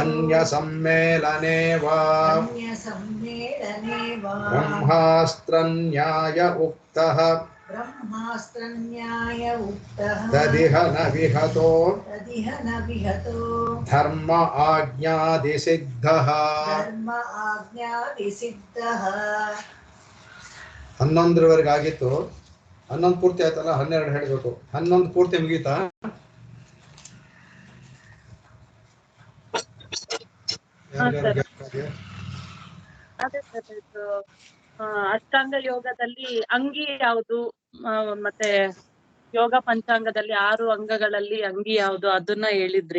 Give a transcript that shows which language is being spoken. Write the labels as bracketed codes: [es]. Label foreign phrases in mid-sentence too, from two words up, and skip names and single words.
[sa] अन्यसम्मेलने वा अन्यसम्मेलने वा ब्रह्मास्त्रन्याय उक्तः ब्रह्मास्त्रन्याय उक्तः तदिह न विहतो तदिह न विहतो धर्म आज्ञादिसिद्धः ಧರ್ಮ ಆಜ್ಞಾದಿಸಿದ್ಧಃ [kn] 11ರವರೆಗೆ ಆಗಿತ್ತು 11 ಪೂರ್ತಿ ಆಯ್ತಲ್ಲ 12 ಹೇಳಬೇಕು 11 ಪೂರ್ತಿ ಮುಗೀತಾ ಅದೇ ಸರ್ ಇದು ಅಷ್ಟಾಂಗ ಯೋಗದಲ್ಲಿ ಅಂಗಿ ಯಾವುದು ಮತ್ತೆ ಯೋಗ ಪಂಚಾಂಗದಲ್ಲಿ 6 ಅಂಗಗಳಲ್ಲಿ ಅಂಗಿ ಯಾವುದು ಅದನ್ನ ಹೇಳಿದ್ರಿ.